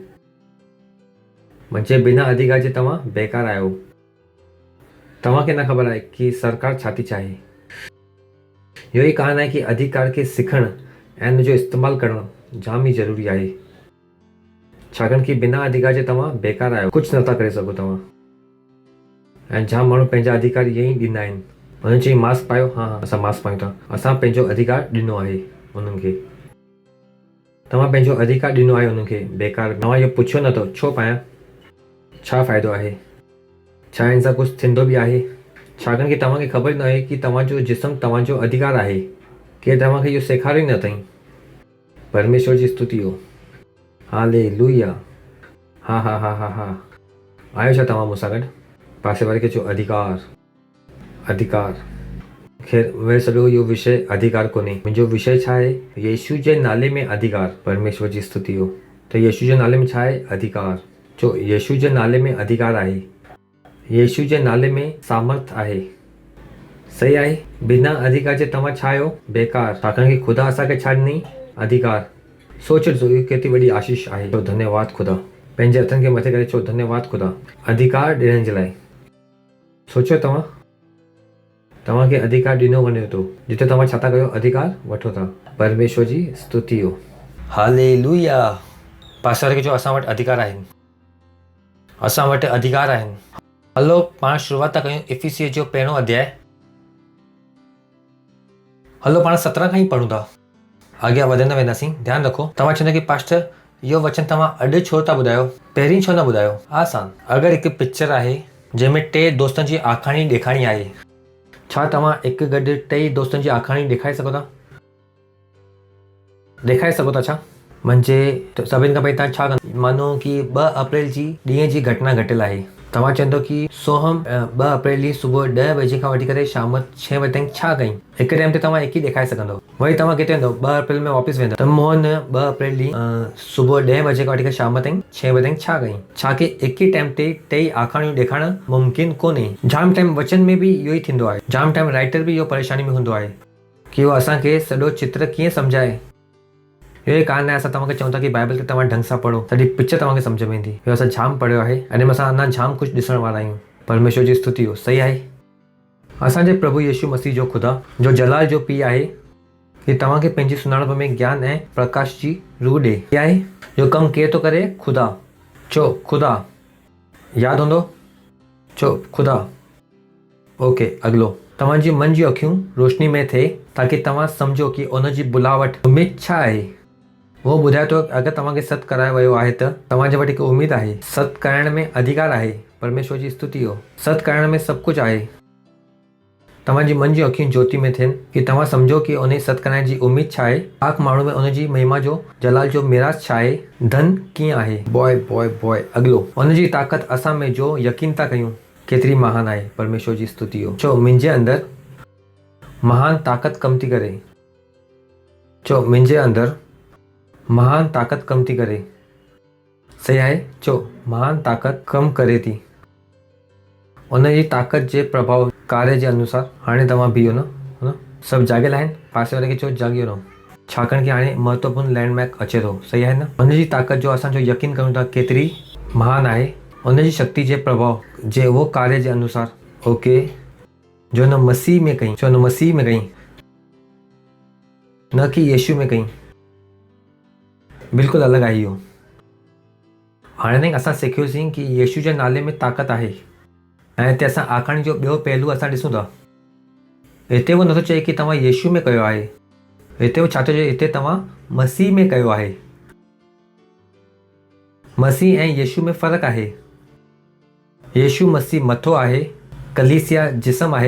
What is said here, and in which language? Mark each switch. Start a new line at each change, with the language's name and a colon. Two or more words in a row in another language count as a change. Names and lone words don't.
Sindhi: मुंहिंजे बिना अधिकार जे तव्हां बेकार आहियो। तव्हांखे न ख़बर आहे की सरकार छा थी चाहे। इहो ई कारण आहे की अधिकार खे सिखणु ऐं हुनजो इस्तेमालु करणु जाम ई ज़रूरी आहे, छाकाणि की बिना अधिकार जे तव्हां बेकार आहियो, कुझु नथा करे सघो तव्हां। ऐं जाम माण्हू पंहिंजा अधिकार ईअं ई ॾींदा आहिनि। हुननि चई मास्क पायो, हा असां मास्क पायूं था, असां पंहिंजो अधिकार ॾिनो आहे उन्हनि खे। तव्हां पंहिंजो अधिकार ॾिनो आहे उन्हनि खे बेकार। तव्हां इहो पुछो नथो छो पायां, छा फ़ाइदो आहे, छा हिन सां कुझु थींदो बि आहे? छाकाणि की तव्हांखे ख़बर न आहे की तव्हांजो जिस्म तव्हांजो अधिकार आहे, केरु तव्हांखे इहो सेखारियो ई न अथई। परमेश्वर जी स्तुति हो, हालेलुया। हा हा हा हा हा आहियो छा तव्हां मूंसां गॾु? पासे वारे खे चओ अधिकार। ख़ैर उहे सॼो इहो विषय अधिकार कोन्हे। मुंहिंजो विषय छा आहे? यीशु जे नाले में अधिकार। परमेश्वर जी स्तुति हो। त यीशु जे नाले में छा आहे? अधिकार। चो यीशु जे नाले में अधिकार आहे, यीशु जे नाले में सामर्थ आहे। सही आहे। बिना अधिकार जे तव्हां छा आहियो? बेकार। छाकाणि की ख़ुदा असांखे छा ॾिनई? अधिकार। सोच ॾिसो इहो केतिरी वॾी आशीष आहे। चओ धन्यवाद ख़ुदा। पंहिंजे हथनि खे मथे करे चओ धन्यवाद ख़ुदा अधिकार ॾियण जे लाइ। सोचो तव्हांखे अधिकार ॾिनो वञे थो, जिते तव्हां छा था कयो? अधिकार वठो था। परमेश्वर जी स्तुति हो, हालेलुया। पासे वारे खे चओ असां वटि अधिकार आहिनि, असां वटि अधिकार आहिनि। हलो पाण शुरूआत था कयूं इफिसियस जो पहिरों अध्याय। हलो पाण 17 खां ई पढ़ूं था, अॻियां वधंदा वेंदासीं। ध्यानु रखो, तव्हां चवंदा की पास्टर इहो वचन तव्हां अॼु छो था ॿुधायो, पहिरीं छो न ॿुधायो? आसान। अगरि हिकु पिक्चर आहे जंहिंमें 3 दोस्तनि जी आखाणी ॾेखारी आहे, छा तव्हां हिकु गॾु 3 दोस्तनि जी आखाणी ॾेखारे सघो था? ॾेखारे सघो था छा? मुंहिंजे सभिनि खां पहिरीं तव्हां छा कंदो? मानो की 2 अप्रैल जी ॾींहं जी घटना घटियल आहे। तव्हां चवंदो की सोहम 2 अप्रैल ॾींहुं सुबुह 10 बजे खां वठी करे शाम 6 बजे ताईं छा कई? हिकु टाइम ते तव्हां हिकु ई ॾेखारे सघंदो। वरी तव्हां किथे वेंदो? 2 अप्रैल में वापसि वेंदो त मोहन 2 अप्रैल ॾींहुं सुबुह 10 बजे खां वठी करे शाम ताईं 6 बजे ताईं छा कई? छा की हिकु ई टाइम ते 3 आखाणियूं ॾेखारणु मुमकिन कोन्हे। जाम टाइम वचन में बि इहो ई थींदो आहे। जाम टाइम राइटर बि इहो परेशानी में हूंदो आहे की उहो असांखे सॼो चित्र कीअं सम्झाए। इहो कारण आहे असां तव्हांखे चऊं था की बाइबल खे तव्हां ढंग सां पढ़ो, सॼी पिक्चर तव्हांखे सम्झ में ईंदी। इहो असां जाम पढ़ियो आहे, अने असां अञा जाम कुझु ॾिसण वारा आहियूं। परमेश्वर जी स्तुति हो, सही आहे। असांजे प्रभु यीशु मसीह जो ख़ुदा जो जलाल जो पीउ आहे की तव्हांखे पंहिंजी सुञाणप में ज्ञान ऐं प्रकाश जी रूह ॾे। कीअं आहे जो कमु केरु थो करे? ख़ुदा। चो ख़ुदा। यादि हूंदो? चो ख़ुदा। ओके, अॻिलो तव्हांजी मन जी अखियूं रोशनी में थिए ताकी तव्हां सम्झो की उनजी बुलावट उमेद छा आहे। उहो ॿुधाए थो अगरि तव्हांखे सत करायो वियो आहे त तव्हांजे वटि हिकु उमेद आहे। सत करण में अधिकार आहे। परमेश्वर जी स्तुति हो। सत करण में सभु कुझु आहे। तव्हांजी मन जी अखियूं ज्योति में थियनि की तव्हां सम्झो की उन सत करण जी उमेद छा आहे, पाक माण्हू में उनजी महिमा जो जलाल जो मिराज छा आहे, धन कीअं आहे। बॉय अॻिलो उनजी ताक़त असां में जो यकीन था कयूं केतिरी महान आहे। परमेश्वर जी स्तुति हो। चो मुंहिंजे अंदरि महान ताक़त कमु थी करे। चो मुंहिंजे अंदरि महान ताक़त कमु थी करे। सही आहे। चो महान ताक़त कमु करे थी। उनजी ताक़त जे प्रभाव कार्य जे अनुसार हाणे तव्हां बीहो न, सभु जाॻियल आहिनि। पासे वारे खे चओ जाॻियो रहो, छाकाणि की हाणे महत्वपूर्ण लैंडमार्क अचे थो। सही आहे न। उनजी ताक़त जो असांजो यकीन कयूं था केतिरी महान आहे। उनजी शक्ति जे प्रभाव जे उहो कार्य जे अनुसार, ओके, जो न मसीह में कई। चो न मसीह में कई, न कि यीशु में कई। बिल्कुलु अलॻि आहे इहो। हाणे ताईं असां सिखियोसीं की यीशु जे नाले में ताक़त आहे ऐं हिते असां आखाणी जो ॿियो पहलू असां ॾिसूं था। हिते उहो नथो चए की तव्हां यीशु में कयो आहे, हिते छा थो चए, हिते तव्हां मसीह में कयो आहे। मसीह ऐं यीशु में फ़र्क़ु आहे। यीशु मसीह मथो आहे, कलीसिया जिस्म आहे।